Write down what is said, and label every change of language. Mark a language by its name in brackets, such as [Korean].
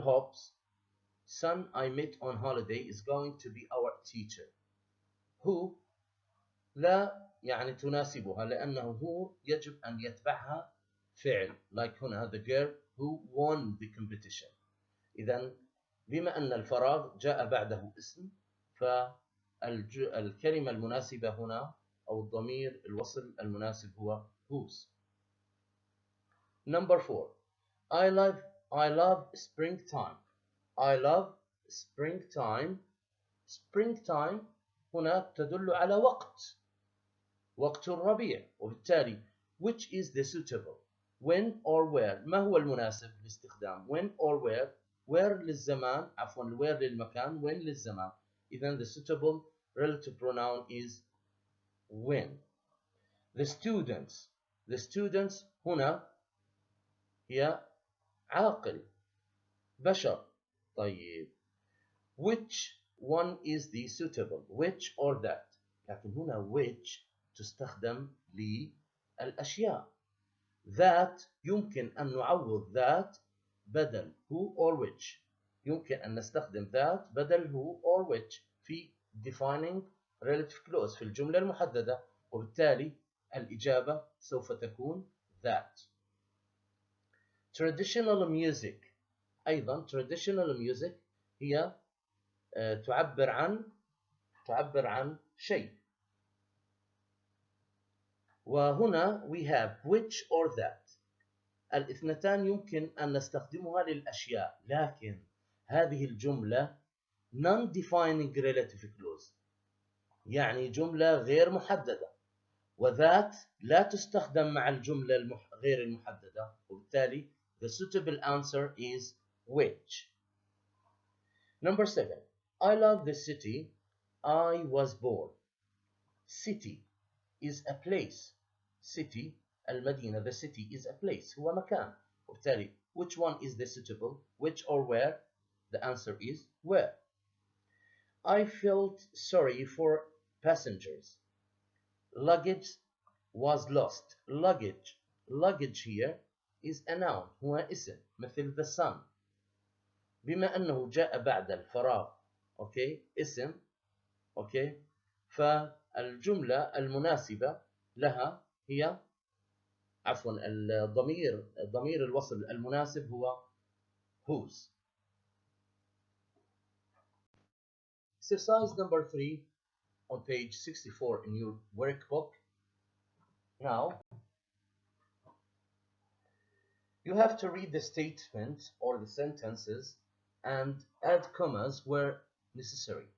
[English] Hobbs son I met on holiday is going to be our teacher. [Arabic] who لا يعني تناسبها لأنه هو يجب أن يتبعها فعل like هنا [English] the girl who won the competition. [Arabic] إذن بما أن الفراغ جاء بعده اسم فالكلمة المناسبة هنا أو الضمير الوصل المناسب هو whose. [English] Number 4. I love springtime. I love springtime. [Arabic] springtime هنا تدل على وقت الربيع. [English] وبالتالي which is the suitable when or where. [Arabic] ما هو المناسب لاستخدام [English] when or where [Arabic] للزمان عفوا where للمكان when للزمان. [English] إذن the suitable relative pronoun is when. the students [Arabic] هنا هي عاقل بشر. [English] طيب which one is the suitable which or that. [Arabic] لكن هنا which تستخدم للأشياء. [English] that [Arabic] يمكن أن نعوض [English] that بدل who or which. [Arabic] يمكن أن نستخدم that بدل who or which في [English] defining relative clause [Arabic] في الجملة المحددة. وبالتالي الإجابة سوف تكون that. [English] traditional music. [Arabic] أيضا traditional music هي تعبر عن شيء. [English] وهنا we have which or that. [Arabic] الاثنتان يمكن أن نستخدمها للأشياء لكن هذه الجملة [English] non-defining relative clause [Arabic] يعني جملة غير محددة وذات لا تستخدم مع الجملة غير المحددة. [English] وبالتالي the suitable answer is which. Number 7. I love the city I was born. city is a place. city المدينة the city is a place [Arabic] هو مكان. [English] وبالتالي which one is the suitable which or where. the answer is where. I felt sorry for passengers. luggage was lost. luggage here is a noun [Arabic] هو اسم مثل [English] the sun. [Arabic] بما أنه جاء بعد الفراغ أوكي اسم أوكي فالجملة المناسبة لها هي عفوا ضمير الوصل المناسب هو whose. [English] Exercise number 3 on page 64 in your workbook. Now you have to read the statement or the sentences and add commas where necessary.